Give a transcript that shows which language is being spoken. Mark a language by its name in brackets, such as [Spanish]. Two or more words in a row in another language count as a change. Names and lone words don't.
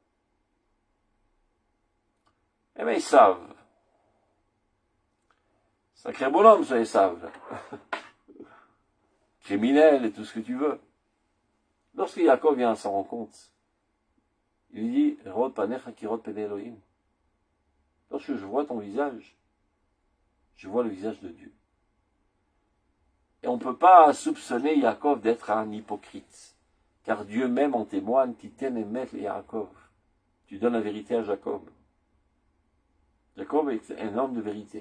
[French] Eh bien, ils savent. Sacré bonhomme, ça, ils savent. Criminel et tout ce que tu veux. Lorsque Yaakov vient à s'en rendre compte, il lui dit, [Hebrew] רוד פניך כראות פני אלהים. [French] Lorsque je vois ton visage, je vois le visage de Dieu. Et on ne peut pas soupçonner Yaakov d'être un hypocrite, car Dieu même en témoigne, [Hebrew] תתן אמת ליעקב. [French] Tu donnes la vérité à Jacob. Jacob est un homme de vérité.